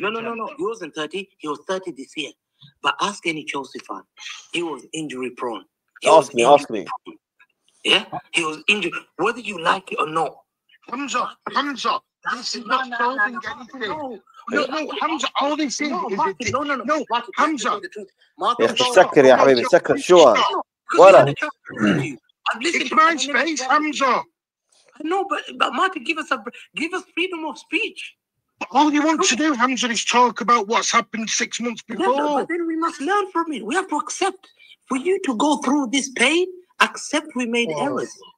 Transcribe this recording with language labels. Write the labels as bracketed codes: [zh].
[en] No. He wasn't 30. He was 30 this year. But ask any Chelsea fan. He was injury prone. Ask me. Yeah? He was injured. Whether you like it or not. Hamza, this is not solving anything. No, Hamza, all this is... No, Hamza. [ar] يا أخي سكر يا حبيبي سكر شو ولا [en] It's my space, Hamza. No, but Martin, give us freedom of speech. All you want to do, Hamza, is talk about what's happened 6 months before. Yeah, but then we must learn from it. We have to accept. For you to go through this pain, accept we made errors.